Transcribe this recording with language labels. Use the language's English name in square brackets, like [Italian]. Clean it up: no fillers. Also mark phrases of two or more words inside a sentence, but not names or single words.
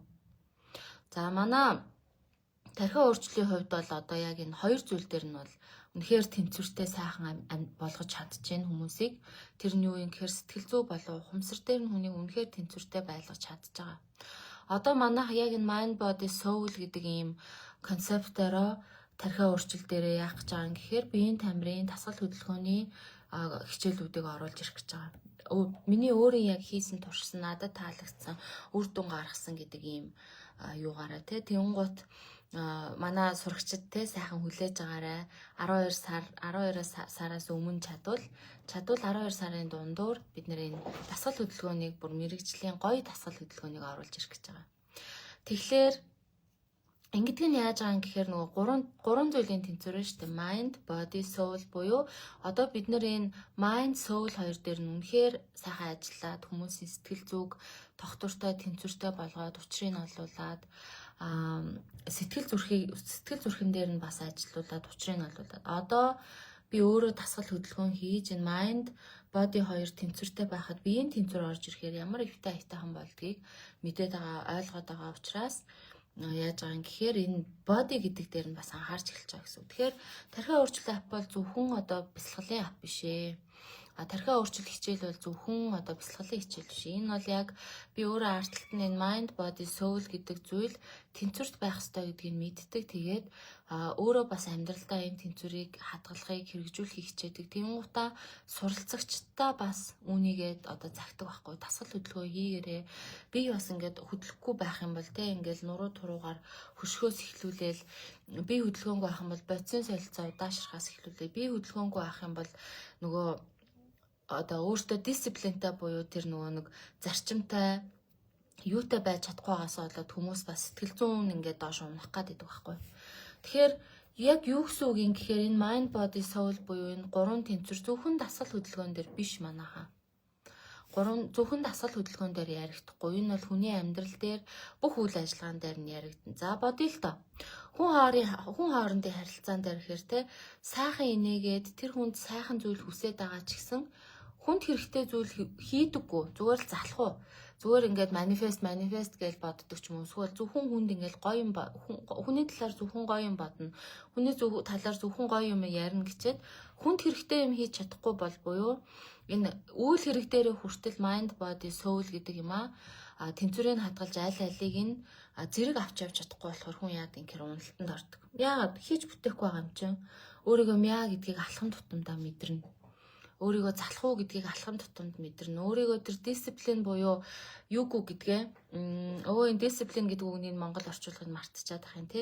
[Mongolian] За манай тархиа өөрчлөлийн хувьд бол одоо яг энэ хоёр зүйл дээр нь бол үнэхээр тэнцвэртэй сайхан болгож чадчихээн хүмүүсийг. Тэр нь юу юм гэхээр сэтгэл зүй болон ухамсар дээр нь хүнийг үнэхээр тэнцвэртэй байлгаж чадчих байгаа. Одоо манайх яг энэ [English] mind body soul [Mongolian] гэдэг ийм концептороо тархиа өөрчлөл дээрээ яах гэж байгаа юм гэхээр биеийн тамирын дасгал хөдөлгөөний хичээлүүдийг оруулж ирэх гэж байгаа. Миний өөрийн яг хийсэн туршсан, надад таалагдсан, үр дүн гаргасан гэдэг ийм юугаараа тэнгуут манай сурагчид сайхан хүлээж байгаарай. 12 сараас өмнө чадвал 12 сарын дундуур бид нэр энэ дасгал хөдөлгөөнийг бүр мэрэгжлийн гоё дасгал хөдөлгөөнийг оруулж ирэх гэж байгаа. Тэгэхээр ингэдэг нь яаж байгаа юм гэхээр нөгөө гурван зүйлийн тэнцвэр шүү дээ. [English] Mind, body, soul [Mongolian] буюу одоо бид нэр энэ [English] mind, soul [Mongolian] хоёр дээр нь үнэхээр сайхан ажиллаад хүмүүсийн сэтгэл зүг тогтвортой, тэнцвэртэй болгоод учрыг нь олуулад сэтгэл зүрхэн дээр нь бас ажиллуулад учрыг нь олуулад одоо би өөрөө дасгал хөдөлгөөн хийж энэ [English] mind, body [Mongolian] хоёр тэнцвэртэй байхад биеийн тэнцвэр орж ирэхээр ямар ихтэй аятайхан болдгийг мэдээд байгаа, ойлгоод байгаа учраас яаж байгаа юм гэхээр энэ body гэдэг дээр нь бас анхаарч эхэлж байгаа гэсэн. Тэгэхээр тархиа өөрчлөлт ап бол зөвхөн одоо бясалгалын ап биш ээ. Тархиа өөрчлөлт хичээл бол зөвхөн одоо бясалгалын хичээл биш. Энэ бол яг би өөрөө арталт нь энэ [English] mind, body, soul [Mongolian] гэдэг зүйл тэнцвэрт байх ёстой гэдгийг мэддэг. Тэгээд өөрөө бас амьдралдаа энэ тэнцвэрийг хадгалахыг хэрэгжүүлэхийг хичээдэг. Тэнгуутаа суралцагчдаа бас үүнийгээд одоо загтаг байхгүй. Дасгал хөдөлгөөн хийгээрээ би бас ингээд хөдлөхгүй байх юм бол ингээд нуруу туруугаар хөшгөөс эхлүүлээл би хөдөлгөөнгүй байх юм бол бодисын солилцоо удаашрахаас эхлүүлээ. Би хөдөлгөөнгүй байх юм бол нөгөө одоо өөртөө дисциплинтай буюу тэр нөгөө нэг зарчимтай юутай байж чадахгүй байгаас болоод хүмүүс бас сэтгэл зүйн ингээд доош унах гээд байдаг байхгүй. Тэгэхээр яг юу гэсэн үг юм гэхээр энэ [English] mind, body, soul [Mongolian] буюу энэ гурван тэнцвэр зөвхөн дасгал хөдөлгөөн дээр биш манайхаа. Зөвхөн дасгал хөдөлгөөн дээр яригдахгүй. Энэ бол хүний амьдрал дээр бүх үйл ажиллагаан дээр нь яригдана. За бодъё л доо. Хүн хоорондын харилцаан дээр гэхээр сайхан инээгээд тэр хүнд сайхан зүйл хүсээд байгаа ч гэсэн хүнд хэрэгтэй зүйл хийдэггүй. Зүгээр л залах уу. Зүгээр ингээд манифест гэж боддог ч юм уу. Эсвэл зөвхөн хүнд ингээд гоё юм хүний талаар зөвхөн гоё юм бодно. Хүний талаар зөвхөн гоё юм ярина гэчихэд хүнд хэрэгтэй юм хийж чадахгүй бол буюу энэ үйл хэрэг дээр хүртэл [English] mind, body, soul [Mongolian] гэдэг юм тэнцвэрийг хадгалж алийг нь зэрэг авч явж чадахгүй болохоор хүн яадаг юм гэхээр уналтанд ордог. Яагаад хийж бүтээхгүй байгаа юм чинь өөрийгөө мяа гэдгийг алхам тутамдаа мэдэрнэ. Өөрийгөө залах уу гэдгийг алхам тутамд мэдэрнэ. Өөрийгөө тэр дисциплин буюу юугүй гэдгээ энэ дисциплин гэдэг үгнийг монгол орчуулгыг мартчихад байгаа юм тий.